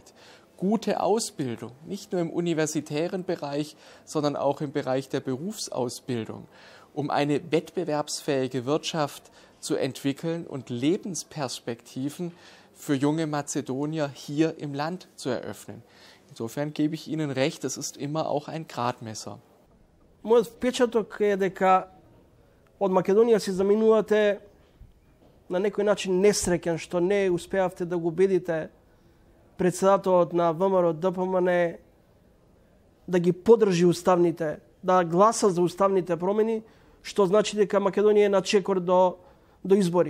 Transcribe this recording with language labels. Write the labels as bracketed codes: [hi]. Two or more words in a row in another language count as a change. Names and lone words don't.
[de] Gute Ausbildung, nicht nur im universitären Bereich, sondern auch im Bereich der Berufsausbildung, um eine wettbewerbsfähige Wirtschaft zu entwickeln und Lebensperspektiven für junge Mazedonier hier im Land zu eröffnen. Insofern gebe ich Ihnen recht, es ist immer auch ein Gradmesser. [mk] Мојот впечаток е дека од Македонија се заминувате на некој начин несреќен што не успеавте да го убедите председателот на ВМРО ДПМН да ги поддржи уставните, да гласа за уставните промени, што значи дека Македонија е на чекор до избори.